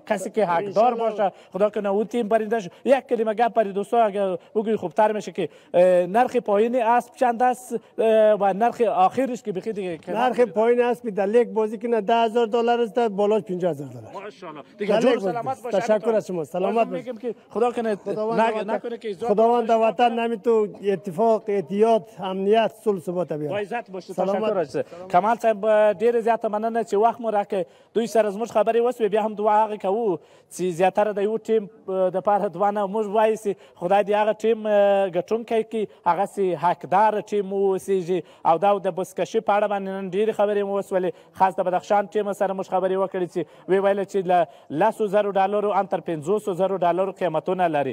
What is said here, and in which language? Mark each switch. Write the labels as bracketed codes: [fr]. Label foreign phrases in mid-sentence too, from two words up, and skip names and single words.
[fa] کسی که حقدار باشه خدا کنه اون تیم برنده شود. یک کلمه گپ برای دوستان اگر بگوی خوبتر میشه که نرخ پایین اسب چند است و نرخ آخرش که بخی دیگه نرخ پایین اسب در لیگ بازی کنه 10000 دلار است بالاش 50000 دلار. ماشاءالله دیگه جور سلامت باشه. تشکر از شما. سلامت میگم که خدا کنه نکنه که خداوند وطن نمیتو اتفاق احتیاط امنیت صلح ثبات بیاره. با عزت باشه. تشکر از کمال صاحب [ps] ډیر زیات مننه چې وخت مو راکې دوی سره زموږ خبرې وسوې بیا هم دعا هغه کوو چې زیاتره د یو ټیم د پاره دعا نه موږ وایو چې خدای دې هغه ټیم ګټونکی کړي هغه سي حقدار ټیم اوسیږي او دا د بزکشي په اړه باندې نن ډېرې خبرې مو وسولې خاص د بدخشان ټیم سره موږ خبرې وکړې چې وی ویل چې له 100,000 ډالرو انتر 500,000 ډالرو قیمتونه لري.